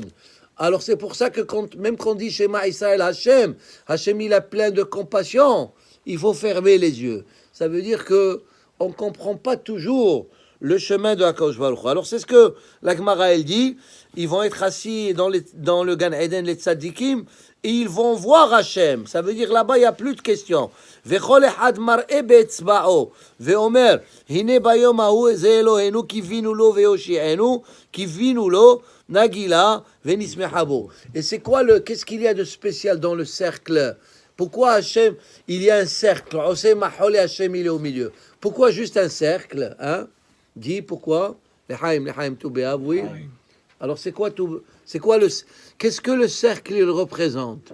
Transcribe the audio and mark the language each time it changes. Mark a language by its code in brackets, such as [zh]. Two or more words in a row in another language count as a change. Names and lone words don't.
[fr] Alors c'est pour ça que même quand on dit [he] שמע ישראל [fr] Hachem, Hachem il a plein de compassion, il faut fermer les yeux. Ça veut dire que on comprend pas toujours le chemin de [he] הקדוש ברוך הוא. [fr] Alors c'est ce que la Gemara elle dit, ils vont être assis dans le Gan Eden, les tzadikim, et ils vont voir Hachem. Ça veut dire là-bas, il n'y a plus de questions. [he] וכל אחד מראה באצבעו, ואומר, הנה ביום ההוא זה אלוהינו, קיווינו לו ויושיענו, קיווינו לו נגילה ונשמחה בו. [fr] Et c'est quoi qu'est-ce qu'il y a de spécial dans le cercle? Pourquoi Hachem, il y a un cercle? [he] עושה מחול [fr] et Hachem, il est au milieu. Pourquoi juste un cercle, hein? Dis pourquoi? Lechaim tout béav, oui. Alors c'est quoi tout? C'est quoi qu'est-ce que le cercle il représente?